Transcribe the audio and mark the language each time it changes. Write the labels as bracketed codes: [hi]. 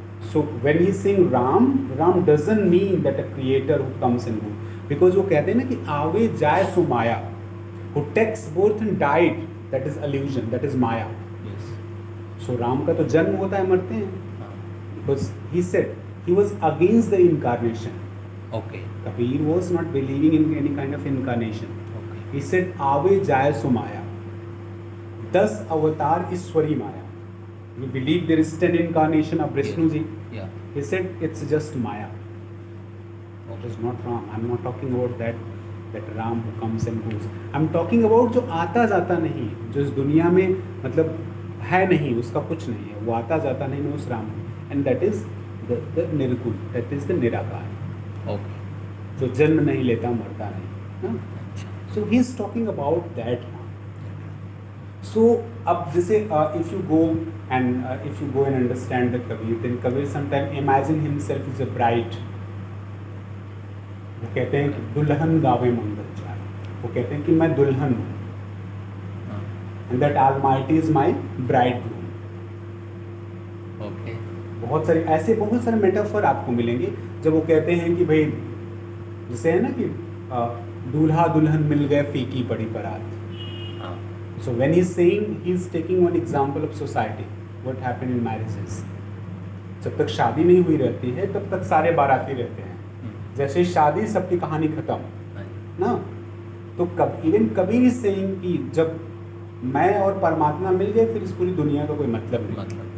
[en] So when he is saying Ram doesn't mean that a creator who comes and goes, because [hi] वो कहते हैं ना कि आवे जाए सो माया, [en] who takes birth and died, that is illusion, that is Maya. yes. [hi] So Ram का तो जन्म होता है, मरते हैं. हाँ. [en] Because he said he was against the incarnation. Okay. Kabir was not believing in any kind of incarnation. Okay. He said [hi] आवे जाए सो माया, 10 अवतार ईश्वरी माया. [en] We believe there is 10 incarnation of Vishnu ji. Yeah. He said it's just Maya. That is not wrong. I'm not talking about that Ram who comes and goes. [hi] I'm talking about जो आता जाता नहीं, जो इस दुनिया में मतलब है नहीं, उसका कुछ नहीं है, वो आता जाता नहीं है उस Ram, [en] and that is the [hi] निर्गुण, [en] that is the [hi] निराकार, [en] Okay. [hi] जो जन्म नहीं लेता, मरता नहीं, ना? [en] So he is talking about that now. So [hi] अब जैसे [en] if you go and understand the Kabir, then Kabir sometimes imagine himself as a bride. [hi] वो कहते हैं कि दुल्हन गावे मंगल चार, वो कहते हैं कि मैं दुल्हन हूँ, [en] and that Almighty is my bridegroom. Okay. [hi] बहुत सारे मेटाफर आपको मिलेंगे जब वो कहते हैं कि भाई जैसे है ना कि दूल्हा दुल्हन मिल गए फीकी पड़ी बारात. [en] So when he's saying, he's taking one example of society, what happened in marriages. [hi] जब तक शादी नहीं हुई रहती है तब तक सारे बाराती रहते हैं, जैसे शादी सबकी कहानी खत्म ना. तो [en] even Kabir is saying [hi] कि जब मैं और परमात्मा मिल गए फिर इस पूरी दुनिया का कोई मतलब नहीं.